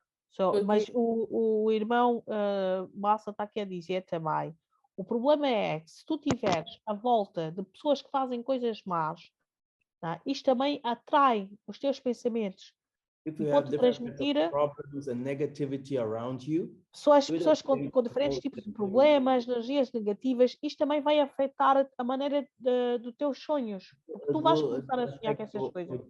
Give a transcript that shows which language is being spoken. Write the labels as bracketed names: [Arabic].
[Portuguese] So, mas o irmão Massa está aqui a dizer também, o problema é que se tu tiveres a volta de pessoas que fazem coisas más, tá? Isto também atrai os teus pensamentos. [English] If you have different problems and negativity around you, [Portuguese] só as pessoas com diferentes tipos de problemas, energias negativas, isto também vai afetar a maneira dos teus sonhos. Porque tu vais começar a sonhar com essas coisas.